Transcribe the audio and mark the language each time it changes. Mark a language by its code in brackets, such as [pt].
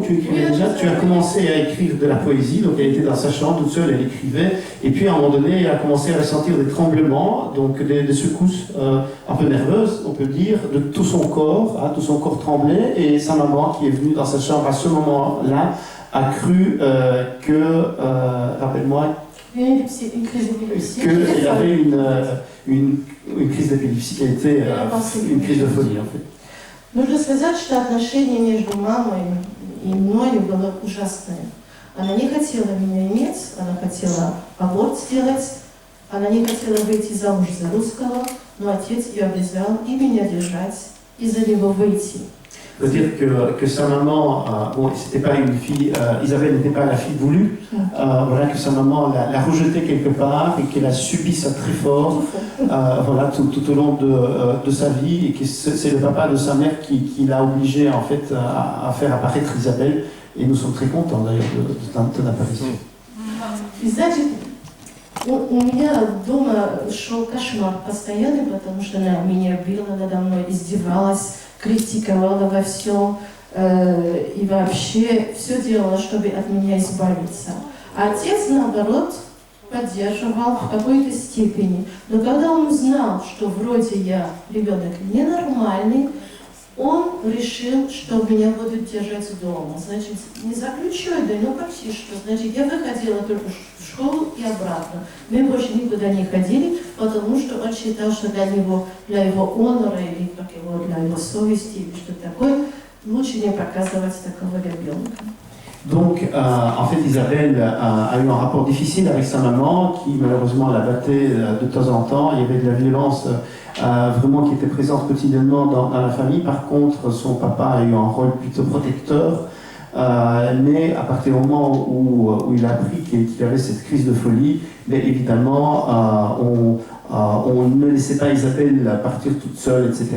[fr] Tu écrivais déjà, tu as commencé à écrire de la poésie, donc elle était dans sa chambre toute seule, elle écrivait, et puis à un moment donné, elle a commencé à ressentir des tremblements, donc des secousses un peu nerveuses, on peut dire, de tout son corps tremblait, et sa maman qui est venue dans sa chambre à ce moment-là a cru que, rappelle-moi, Une crise d'épilepsie. Qu'il avait une crise d'épilepsie qui a été une crise de folie, en fait. [ru] Нужно сказать, что отношение между мамой и мною было ужасное. Она не хотела меня иметь, она хотела аборт сделать, она не хотела выйти замуж за русского, но отец ее обязал и меня держать, и за него выйти. [fr] Il faut dire que sa maman, bon, c'était pas une fille, Isabelle n'était pas la fille voulue, voilà, que sa maman l'a rejetée quelque part et qu'elle a subi ça très fort, voilà, tout au long de sa vie, et que c'est le papa de sa mère qui l'a obligé en fait à faire apparaître Isabelle, et nous sommes très contents d'ailleurs de ton apparition. [ru] И значит, у меня дома шел кошмар постоянный, потому что она меня била надо мной, издевалась, критиковала во всем и вообще все делала, чтобы от меня избавиться. А отец, наоборот, поддерживал в какой-то степени. Но когда он узнал, что вроде я ребенок ненормальный, он решил, что меня будут держать дома. Значит, не за ключой, да, но почти что. Значит, я выходила только в школу и обратно. Мы больше никуда не ходили, потому что он считал, что для него, для его honора или как его, для его совести или что такое, лучше не показывать такого ребенка. [fr] Donc, en fait, Isabelle a eu un rapport difficile avec sa maman, qui malheureusement la battait de temps en temps. Il y avait de la violence vraiment qui était présente quotidiennement dans la famille. Par contre, son papa a eu un rôle plutôt protecteur. Mais à partir du moment où il a appris qu'il avait cette crise de folie, mais évidemment, on ne laissait pas Isabelle partir toute seule, etc.